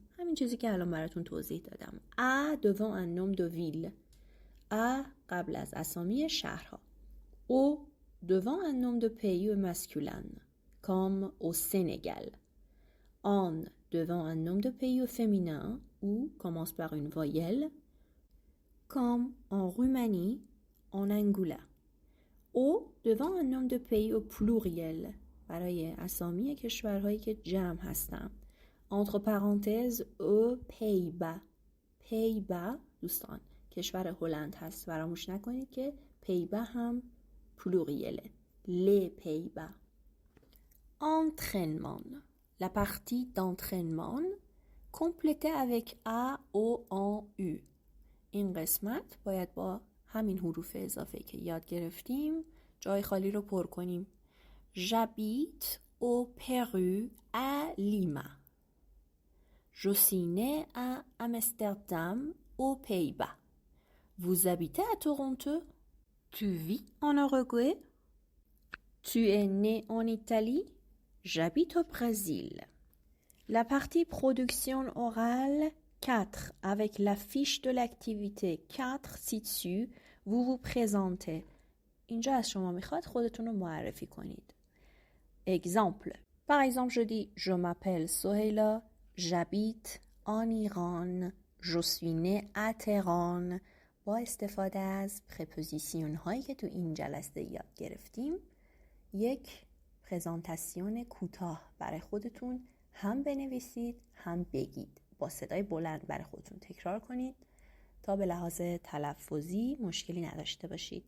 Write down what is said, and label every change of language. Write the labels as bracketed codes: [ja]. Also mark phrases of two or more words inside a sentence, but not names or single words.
[fa] همین چیزی که الان براتون توضیح دادم. [fr] a devant un nom de ville. a [fa] قبل از اسامی شهرها. [fr] au devant un nom de pays masculin comme au Sénégal. en devant un nom de pays féminin ou commence par une voyelle comme en Roumanie, en Angola. au devant un nom de pays au pluriel [fa] برای اسامی کشورهایی که جمع هستن. [fr] entre parenthèses au Pays-Bas. [fa] Pays-Bas دوستان کشور هلند هست. فراموش نکنید که پیبا هم پلوریله. [fr] les Pays-Bas. entraînement. La partie d'entraînement complétée avec A, O, en, U. [fa] این قسمت باید با همین حروف اضافه که یاد گرفتیم جای خالی رو پر کنیم. [fr] j'habite au Pérou à Lima. je suis né à Amsterdam aux Pays-Bas. vous habitez à Toronto? tu vis en Uruguay? tu es né en Italie? j'habite au Brésil. La partie production orale 4 avec la fiche de l'activité 4 ci-dessus vous vous présentez. [fa] اینجا از شما میخواد خودتون رو معرفی کنید. [fr] Exemple. Par exemple, je dis je m'appelle Soheila, j'habite en Iran, je suis née à Téhéran. [fa] با استفاده از پرپوزیسیون هایی که تو این جلسه یاد گرفتیم یک پرزنتاسیون کوتاه برای خودتون هم بنویسید هم بگید. با صدای بلند برای خودتون تکرار کنید تا به لحاظ تلفظی مشکلی نداشته باشید.